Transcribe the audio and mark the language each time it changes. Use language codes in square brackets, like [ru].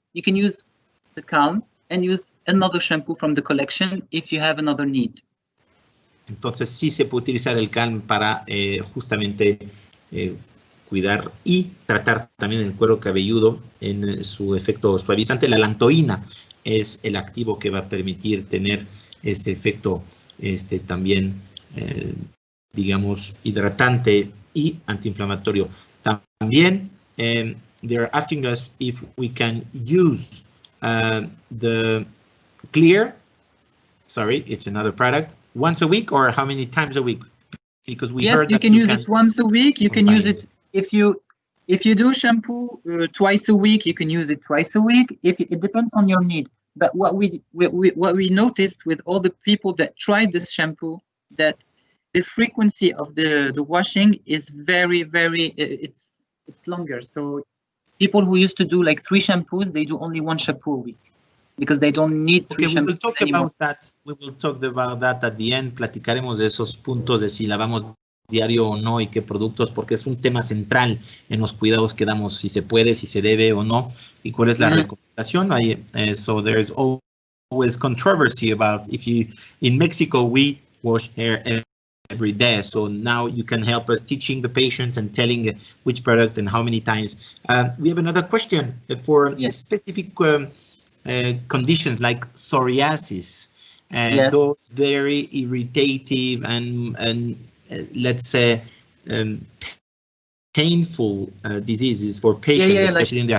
[en] You can use the Calm and use another shampoo from the collection if you have another need. [es] Entonces sí se puede utilizar el Calm para justamente cuidar y tratar también el cuero cabelludo en su efecto suavizante. La allantoína es el activo que va a permitir tener ese efecto también, digamos, hidratante y antiinflamatorio. [en] También, they're asking us if we can use the Clear, sorry, it's another product, once a week or how many times a week? Because we heard you that can use it once a week. You can use it if you do shampoo twice a week. You can use it twice a week. It depends on your need. But what we noticed with all the people that tried this shampoo, that the frequency of the washing is very it's longer. So people who used to do like 3 shampoos, they do only 1 shampoo a week, because they don't need 3 shampoos we will talk anymore. about that. We will talk about that at the end. [es] Platicaremos de esos puntos de si lavamos diario o no y qué productos, porque es un tema central en los cuidados que damos, si se puede, si se debe o no, y cuál es la recomendación. [en] So there's always controversy about if you, in Mexico, we wash hair every day. So now you can help us teaching the patients and telling which product and how many times. We have another question for specific conditions like psoriasis, those very irritative and let's say painful diseases for patients, especially in their